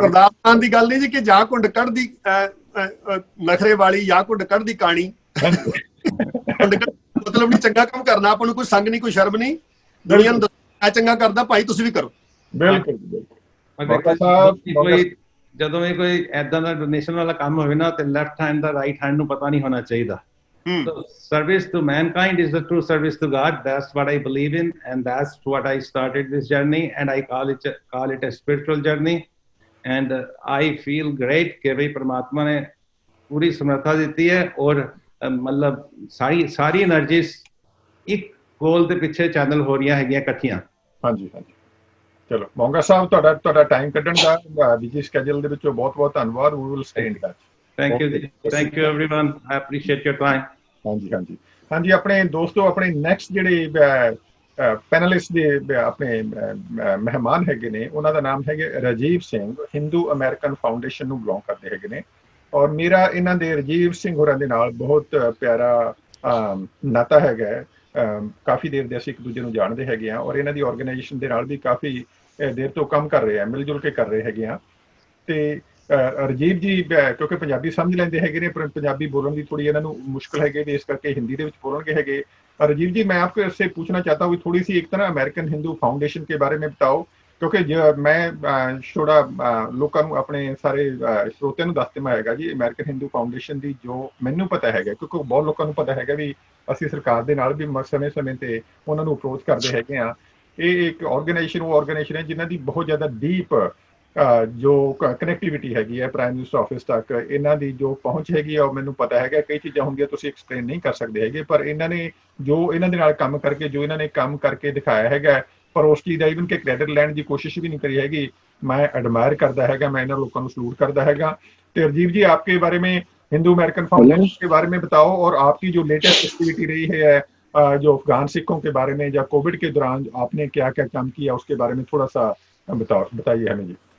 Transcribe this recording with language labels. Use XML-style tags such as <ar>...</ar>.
<pa>ਗੁਰਦਾਸ ਦੀ ਗੱਲ ਨਹੀਂ ਜੀ ਕਿ ਜਾਂ ਘੁੰਡ ਕੱਢਦੀ ਨਖਰੇ ਵਾਲੀ ਜਾਂ ਘੁੰਡ ਕੱਢਦੀ ਕਾਣੀ, ਮਤਲਬ ਨਹੀਂ ਚੰਗਾ ਕੰਮ ਕਰਨਾ, ਆਪਾਂ ਨੂੰ ਕੋਈ ਸੰਗ ਨਹੀਂ, ਕੋਈ ਸ਼ਰਮ ਨਹੀਂ, ਦੁਨੀਆ ਨੂੰ ਦੱਸਣਾ ਚੰਗਾ ਕਰਦਾ ਭਾਈ ਤੁਸੀਂ ਵੀ ਕਰੋ। ਬਿਲਕੁਲ ਜਦੋਂ ਵੀ ਕੋਈ ਐਦਾਂ ਦਾ ਡੋਨੇਸ਼ਨ ਵਾਲਾ ਕੰਮ ਹੋਵੇ ਨਾ ਤੇ ਲੈਫਟ ਹੈਂਡ ਦਾ ਰਾਈਟ ਹੈਂਡ ਨੂੰ ਪਤਾ ਨਹੀਂ ਹੋਣਾ ਚਾਹੀਦਾ।</pa> <en>So service to mankind is the true service to God. That's what I believe in, and that's what I started this journey, and I call it a spiritual journey. And I feel great</en> <hi>कि भाई परमात्मा ने पूरी समर्था दी है और मतलब सारी energies एक गोल</hi> <pa>ਦੇ ਪਿੱਛੇ ਚੈਨਲ ਹੋ ਰਹੀਆਂ ਹੈਗੀਆਂ ਇਕੱਠੀਆਂ। ਹਾਂਜੀ ਹਾਂਜੀ, ਚਲੋ ਮੌਂਗਾ ਸਾਹਿਬ ਤੁਹਾਡਾ ਟਾਈਮ ਕੱਢਣ ਦਾ ਬਿਜੀ ਸਕੇਜੂਲ ਦੇ ਵਿੱਚੋਂ ਬਹੁਤ ਧੰਨਵਾਦ।</pa> <en>We will stay in touch. Thank you ji, thank you everyone, I appreciate your time।</en> <pa>ਹਾਂਜੀ ਹਾਂਜੀ ਹਾਂਜੀ, ਆਪਣੇ ਦੋਸਤੋ ਆਪਣੇ ਨੈਕਸਟ ਜਿਹੜੇ ਪੈਨਲਿਸਟ ਦੇ ਆਪਣੇ ਮਹਿਮਾਨ ਹੈਗੇ ਨੇ, ਉਹਨਾਂ ਦਾ ਨਾਮ ਹੈਗੇ ਰਾਜੀਵ ਸਿੰਘ, ਹਿੰਦੂ ਅਮਰੀਕਨ ਫਾਊਂਡੇਸ਼ਨ ਨੂੰ ਬਿਲੋਂਗ ਕਰਦੇ ਹੈਗੇ ਨੇ। ਔਰ ਮੇਰਾ ਇਹਨਾਂ ਦੇ ਰਾਜੀਵ ਸਿੰਘ ਹੋਰਾਂ ਦੇ ਨਾਲ ਬਹੁਤ ਪਿਆਰਾ ਨਾਤਾ ਹੈਗਾ। ਕਾਫੀ ਦੇਰ ਦੇ ਅਸੀਂ ਇੱਕ ਦੂਜੇ ਨੂੰ ਜਾਣਦੇ ਹੈਗੇ ਆ ਔਰ ਇਹਨਾਂ ਦੀ ਆਰਗੇਨਾਈਜੇਸ਼ਨ ਦੇ ਨਾਲ ਵੀ ਕਾਫੀ ਦੇਰ ਤੋਂ ਕੰਮ ਕਰ ਰਹੇ ਆ, ਮਿਲ ਜੁਲ ਕੇ ਕਰ ਰਹੇ ਹੈਗੇ ਆ। ਤੇ ਰਾਜੀਵ ਜੀ ਕਿਉਂਕਿ ਪੰਜਾਬੀ ਸਮਝ ਲੈਂਦੇ ਹੈਗੇ ਨੇ ਪਰ ਪੰਜਾਬੀ ਬੋਲਣ ਦੀ ਥੋੜੀ ਇਹਨਾਂ ਨੂੰ ਮੁਸ਼ਕਿਲ ਹੈਗੀ, ਇਸ ਕਰਕੇ ਹਿੰਦੀ ਦੇ ਵਿੱਚ</pa> <hi>बोलेंगे हैगे। राजीव जी, मैं आपसे पूछना चाहता हूँ थोड़ी सी एक तरह अमेरिकन हिंदू फाउंडेशन के बारे में बताओ, क्योंकि मैं थोड़ा लोगों</hi> <pa>ਨੂੰ ਆਪਣੇ ਸਾਰੇ ਸਰੋਤਿਆਂ ਨੂੰ ਦੱਸ ਦੇਵਾਂ ਹੈਗਾ ਜੀ। ਅਮਰੀਕਨ ਹਿੰਦੂ ਫਾਊਂਡੇਸ਼ਨ ਦੀ ਜੋ ਮੈਨੂੰ ਪਤਾ ਹੈਗਾ, ਕਿਉਂਕਿ ਬਹੁਤ ਲੋਕਾਂ ਨੂੰ ਪਤਾ ਹੈਗਾ ਵੀ ਅਸੀਂ ਸਰਕਾਰ ਦੇ ਨਾਲ ਵੀ ਸਮੇਂ-ਸਮੇਂ ਤੇ ਉਹਨਾਂ ਨੂੰ ਅਪਰੋਚ ਕਰਦੇ ਹੈਗੇ ਆ। ਇਹ ਇੱਕ ਆਰਗੇਨਾਈਜੇਸ਼ਨ ਹੈ ਜਿਨ੍ਹਾਂ ਦੀ ਬਹੁਤ ਜ਼ਿਆਦਾ ਡੀਪ ਜੋ ਕਨੈਕਟੀਵਿਟੀ ਹੈਗੀ ਹੈ ਪ੍ਰਾਈਮ ਮਿਨਿਸਟਰ ਆਫਿਸ ਤੱਕ। ਇਹਨਾਂ ਦੀ ਜੋ ਪਹੁੰਚ ਹੈਗੀ ਆ ਉਹ ਮੈਨੂੰ ਪਤਾ ਹੈਗਾ, ਕਈ ਚੀਜ਼ਾਂ ਹੁੰਦੀਆਂ ਤੁਸੀਂ ਐਕਸਪਲੇਨ ਨਹੀਂ ਕਰ ਸਕਦੇ ਹੈਗੇ, ਪਰ ਇਹਨਾਂ ਨੇ ਜੋ ਇਹਨਾਂ ਦੇ ਨਾਲ ਕੰਮ ਕਰਕੇ ਜੋ ਇਹਨਾਂ ਨੇ ਕੰਮ ਕਰਕੇ ਦਿਖਾਇਆ ਹੈਗਾ, ਪਰ ਉਸ ਚੀਜ਼ ਦਾ ਇਵਨ ਕਿ ਕ੍ਰੈਡਿਟ ਲੈਣ ਦੀ ਕੋਸ਼ਿਸ਼</pa> <hi>भी नहीं करी हैगी। मैं एडमायर करता हैगा, मैं इन लोगों को सलूट करता हैगा। तो राजीव जी, आपके बारे में हिंदू अमेरिकन फाउंडेशन के बारे में बताओ और आपकी जो लेटेस्ट एक्टिविटी रही है जो अफगान सिखों के बारे में या कोविड के दौरान आपने क्या क्या काम किया उसके बारे में थोड़ा सा बताइए हमें जी।</hi>